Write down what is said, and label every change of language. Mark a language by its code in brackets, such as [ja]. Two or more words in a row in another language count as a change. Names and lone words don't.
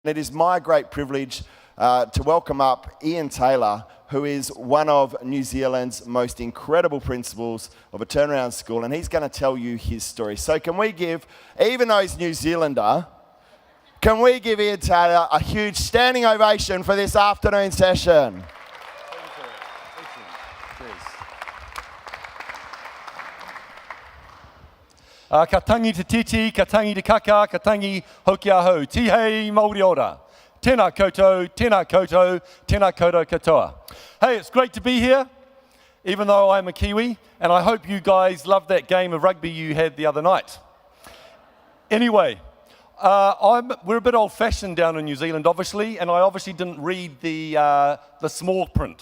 [en] It is my great privilege to welcome up Iain Taylor, who is one of New Zealand's most incredible principals of a turnaround school, and he's going to tell you his story. So can we give, even though he's New Zealander, can we give Iain Taylor a huge standing ovation for this afternoon session? [mi] Ka tangi te titi, ka tangi te kaka, ka tangi hoki aho. Tihei Māori ora. Tēnā koutou, tēnā koutou, tēnā koutou katoa. [en] Hey, it's great to be here, even though I'm a Kiwi, and I hope you guys loved that game of rugby you had the other night. Anyway, we're a bit old-fashioned down in New Zealand, obviously, and I obviously didn't read the small print.